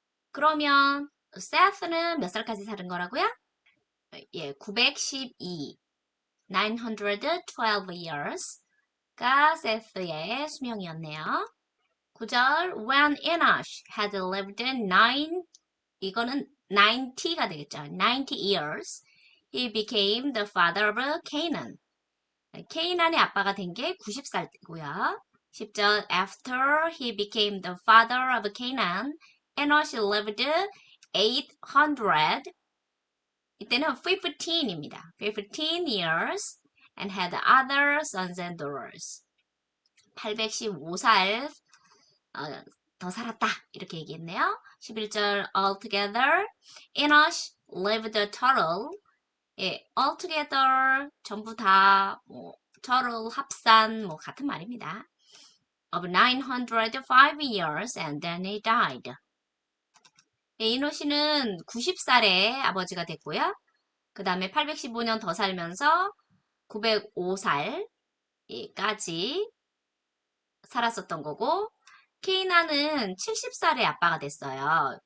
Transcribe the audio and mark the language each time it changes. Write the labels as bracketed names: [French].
[Korean] 그러면 Seth는 몇 살까지 사는 거라고요? 예, 912. [English] 912 years [Korean] 가 Seth의 수명이었네요. 9절 [English] When Enosh had lived [Korean] 9 이거는 90가 되겠죠. [English] 90 years. He became the father of Canaan. [Korean] 케이난의 아빠가 된 게 90살이고요. [English] 10절 After he became the father of Canaan, Enosh lived 800 [Korean] 이때는 15입니다. [English] 15 years and had other sons and daughters. [Korean] 815살 더 살았다. 이렇게 얘기했네요. 11절 altogether [English] Enosh lived a total [Korean] 예, altogether 전부 다 뭐, total 합산 뭐 같은 말입니다. [English] of 905 years and then he died. [Korean] 예, 이노시는 90살에 아버지가 됐고요. 그 다음에 815년 더 살면서 905살까지 살았었던 거고 케이나는 70살에 아빠가 됐어요.